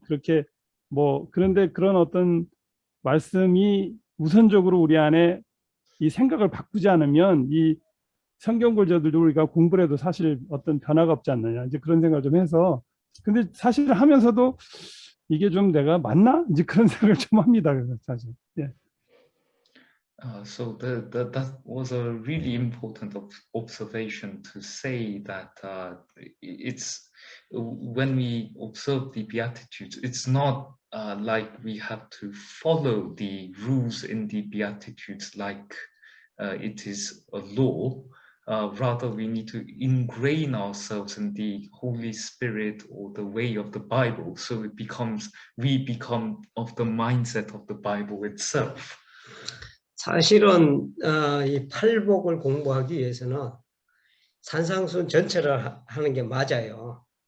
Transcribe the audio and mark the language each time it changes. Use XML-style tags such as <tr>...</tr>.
<ko>그렇게 뭐 그런데 그런 어떤 말씀이 우선적으로 우리 안에 이 생각을 바꾸지 않으면 이 성경 골자들도 우리가 공부를 해도 사실 어떤 변화가 없지 않느냐 이제 그런 생각을 좀 해서 근데 사실 하면서도 이게 좀 내가 맞나 이제 그런 생각을 좀 합니다. 사실. 예.</ko> <en>So that was a really important observation to say that it's when we observe the Beatitudes, it's not like we have to follow the rules in the Beatitudes like it is a law. Rather, we need to ingrain ourselves in the Holy Spirit or the way of the Bible, so we become of the mindset of the Bible itself.</en> <ko>사실은 이 팔복을 공부하기 위해서는 산상순 전체를 하는 게 맞아요.</ko>